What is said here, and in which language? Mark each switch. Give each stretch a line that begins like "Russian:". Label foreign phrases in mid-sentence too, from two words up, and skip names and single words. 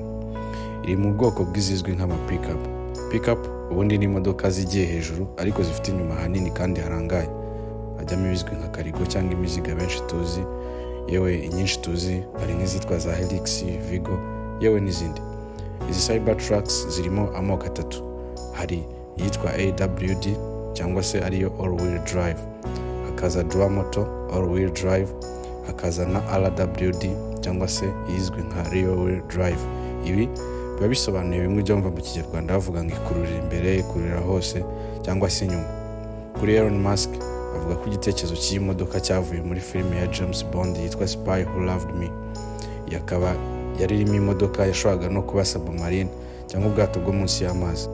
Kinyarwanda: Iri mu bwoko bw'izizwi nk'ama pickup. Pickup ubundi ni imodoka zigiye hejuru ariko zifite inyuma hanini kandi harangaye, hajyamo ibizwi nka karigo cyangwa imiziga benshi tuzi, yewe inyinshi tuzi hari nk'izitwa za Helix, Vigo, yewe n'izindi. Izi Cybertrucks zirimo amoko atatu. Hari yitwa AWD cyangwa se ariyo
English: all wheel drive,
Kinyarwanda: hakaza
English: dual motor all wheel drive,
Kinyarwanda: hakaza na RWD cyangwa se izwi nka
English: rear wheel drive.
Kinyarwanda: Ibi biba bisobanuye bimwe byo mva mu Kinyarwanda bavuga ngo ikururira imbere, ikururira hose cyangwa se inyuma. Kuri Elon Musk avuga ko igitekerezo cy'iyi modoka cyavuye muri filime ya James Bond yitwa Spy Who Loved Me. Yakaba yari irimo imodoka yashoboraga no kuba submarine cyangwa ubwato bwo munsi y'amazi.